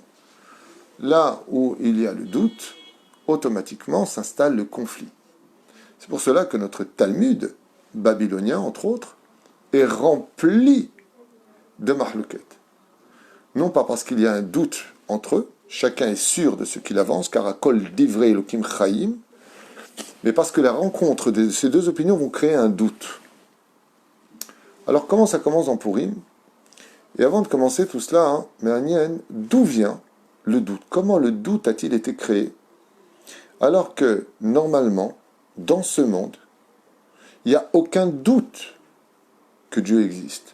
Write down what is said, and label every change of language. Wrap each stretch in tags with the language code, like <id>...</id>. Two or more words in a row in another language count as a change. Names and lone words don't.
<fr>Là où il y a le doute, automatiquement s'installe le conflit. C'est pour cela que notre Talmud babylonien, entre autres, est rempli de mahlouket. Non pas parce qu'il y a un doute entre eux, chacun est sûr de ce qu'il avance, car à</fr> <he>כל דברי אלוקים חיים,</he> <fr>mais parce que la rencontre de ces deux opinions vont créer un doute. Alors comment ça commence dans Purim? Et avant de commencer tout cela, Méanienne, d'où vient le doute? Comment le doute a-t-il été créé? Alors que, normalement, dans ce monde, il n'y a aucun doute que Dieu existe.</fr>